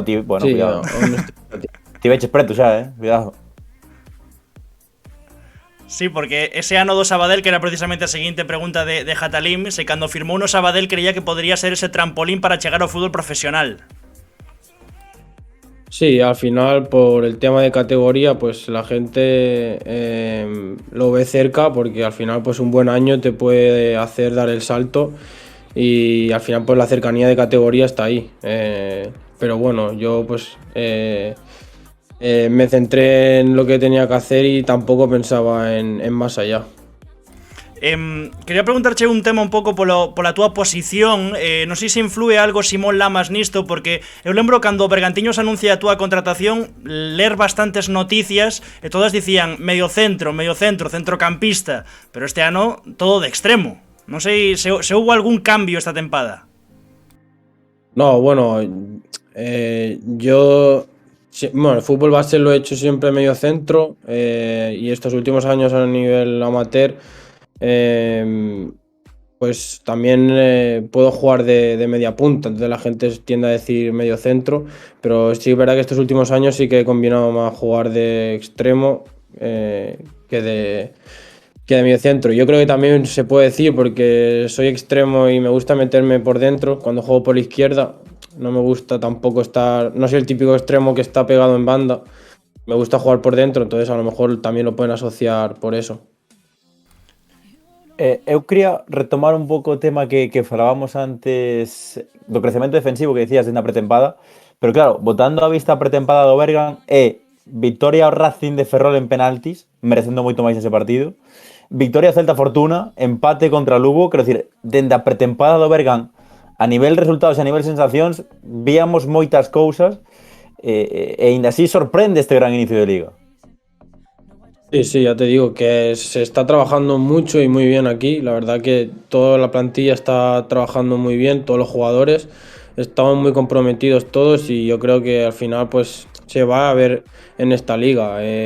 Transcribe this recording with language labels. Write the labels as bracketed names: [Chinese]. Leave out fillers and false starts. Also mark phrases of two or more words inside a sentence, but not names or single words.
[Spanish] Sí, cuidado. aún estoy- [Galician] Ti veches preto xa, cuidado. Sí, porque ese ano do Sabadell, que era precisamente a seguinte pregunta de Jatalín, se cando firmou no Sabadell creía que podría ser ese trampolín para chegar ao fútbol profesional. [Spanish] Sí, al final por el tema de categoría, pues la gente lo ve cerca porque al final pues un buen año te puede hacer dar el salto y al final pues la cercanía de categoría está ahí. Pero bueno, yo pues me centré en lo que tenía que hacer y tampoco pensaba en más allá. [Galician] Quería preguntarche un tema un pouco pola túa posición. Non sei se influe algo Simón Lamas nisto, porque eu lembro cando o Bergantiños anuncia a túa contratación, ler bastantes noticias e todas dicían mediocentro, centrocampista, pero este ano todo de extremo. Non sei se houve algún cambio esta tempada. [Spanish] No, bueno, yo, bueno, el fútbol base lo he hecho siempre medio centro y estos últimos años a nivel amateur, pues también puedo jugar de media punta, entonces la gente tiende a decir medio centro, pero sí es verdad que estos últimos años sí que he combinado más jugar de extremo que de medio centro. Yo creo que también se puede decir porque soy extremo y me gusta meterme por dentro. Cuando juego por la izquierda no me gusta tampoco estar, no soy el típico extremo que está pegado en banda. Me gusta jugar por dentro, entonces a lo mejor también lo pueden asociar por eso. [Galician] Eu quería retomar un pouco o tema que falábamos antes do crecemento defensivo que decías na pretempada, pero claro, botando a vista a pretempada do Bergan victoria ao Racing de Ferrol en penaltis, merecendo moito máis ese partido, victoria ao Celta Fortuna, empate contra Lugo, quero dicir, dende a pretempada do Bergan, a nivel resultados e a nivel sensacións, víamos moitas cousas e ainda así sorprende este gran inicio de Liga. [Spanish] Sí, ya te digo que se está trabajando mucho y muy bien aquí. La verdad que toda la plantilla está trabajando muy bien, todos los jugadores estamos muy comprometidos todos y yo creo que al final pues se va a ver en esta liga.